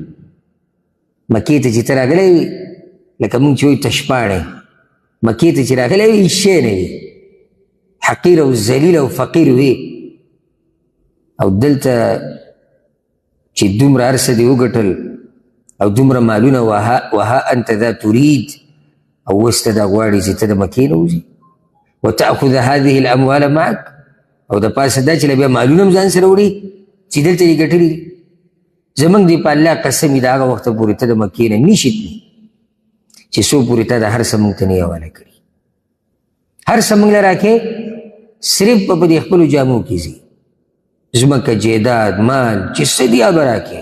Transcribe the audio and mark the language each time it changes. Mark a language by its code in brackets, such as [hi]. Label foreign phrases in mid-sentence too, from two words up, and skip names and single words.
[ps] مکې ته چې ته راغلی لکه مونږ چې وایو تشپاڼی، مکې ته چې راغلی وي هېڅ شی نه وي، حقیر او ذلیل او فقیر وي. او دلته چې دومره هر څه دې وګټل او دومره مالونه، [ar] وها انت ذا تريد، [ps] او اوس ته دا غواړي چې ته د مکې نه وځې. [ar] وتأخذ هذه الاموال معك، [ps] او د پاسه دا چې له بیا مالونه هم ځان سره وړي چې دلته یې ګټلي دي. زمونږ دی په الله قسم وي د هغه وخته پورې ته د مکې نه نشي تللی چې څو پورې تا د هر څه مونږ ته نه حواله کړي. هر څه مونږ له راکې صرف په دې خپلو جامو کې ځي، ځمکه جیداد مال چې څه دي هغه راکې.